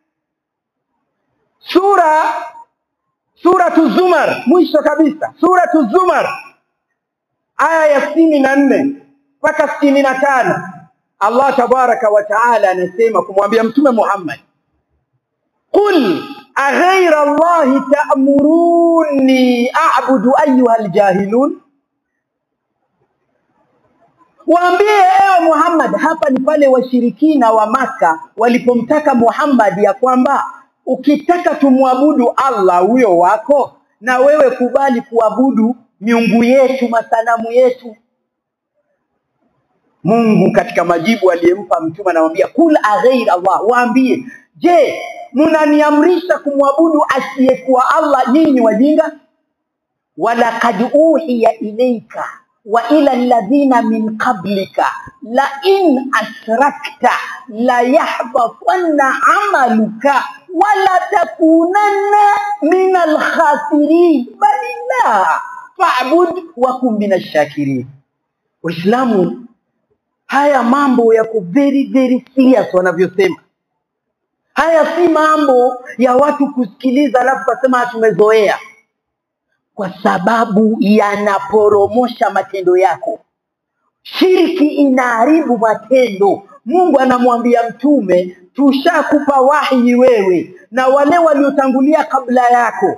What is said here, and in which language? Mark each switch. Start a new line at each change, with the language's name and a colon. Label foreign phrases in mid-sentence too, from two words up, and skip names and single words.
Swahili: Suratu Zumar, mwisho kabisa. Suratu Zumar, aya ya 64 mpaka 65. Allah
Arabic: تبارك وتعالى
Swahili: anasema kumwambia Mtume Muhammad,
Arabic: قل أغير الله تأمروني أعبد أيها الجاهلون.
Swahili: Waambie ewe Muhammad, hapa ni pale washirikina wa Maka walipomtaka Muhammad ya kwamba ukitaka tumwabudu Allah huyo wako, na wewe kubali kuabudu miungu yetu, masanamu yetu. Mungu katika majibu aliyempa mtume anamwambia
Arabic: قل أغير الله,
Swahili: waambie, je, mnaniamrisha kumwabudu asiyekuwa Allah nyinyi wajinga?
Arabic: ولقد أوحي إليك وإلى الذين من قبلك لئن أشركت ليحبطن عملك ولتكونن من الخاسرين بل الله فاعبد وكن من الشاكرين.
Swahili: Waislamu, haya mambo yako
English: very very serious
Swahili: wanavyosema. Haya si mambo ya watu kusikiliza alafu kusema tumezoea, kwa sababu yanaporomosha matendo yako. Shirki inaharibu matendo. Mungu anamwambia Mtume, tushakupa wahi wewe na wale waliotangulia kabla yako.